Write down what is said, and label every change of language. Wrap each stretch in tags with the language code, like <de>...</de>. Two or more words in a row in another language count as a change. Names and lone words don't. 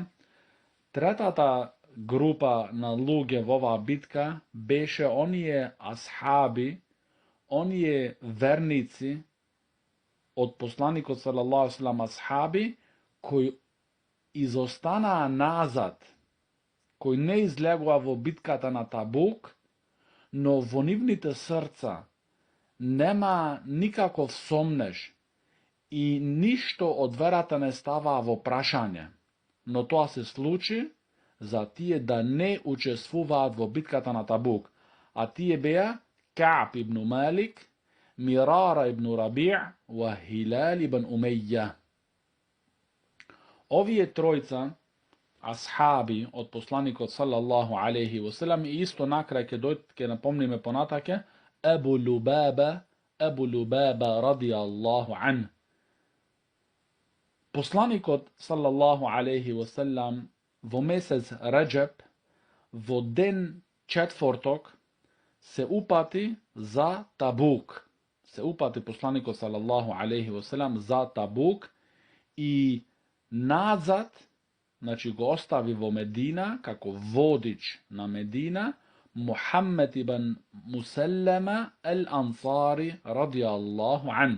<mk>Третата група на луѓе во оваа битка беше оние асхаби, оние верници од посланикот</mk> <ar>صلى الله عليه وسلم,</ar> <mk>асхаби кои изостанаа назад, кои не излегува во битката на Табук, но во нивните срца нема никаков сомнеж и ништо од верата не става во прашање. Но тоа се случи за тие да не учествуваат во битката на Табук, а тие беа Кааб ибн Малик, Мирара ибн Раби'а ва Хилал ибн Умејја. Овие тројца асхаби од посланикот</mk> <ar>صلى الله عليه وسلم,</ar> <mk>и исто накрај ќе напомниме понатаке Абу Лубаба</mk> <ar>رضي الله عنه.</ar> <mk>Посланикот</mk> <ar>صلى الله عليه وسلم</ar> <mk>во месец Раџаб, во ден четврток, се упати за Табук. Се упати посланикот</mk> <ar>صلى الله عليه وسلم</ar> <mk>за Табук и назад, значи го остави во Медина, како водич на Медина, Мухаммед ибн Мусаллама ал-Ансари</mk> <ar>رضي الله عنه.</ar>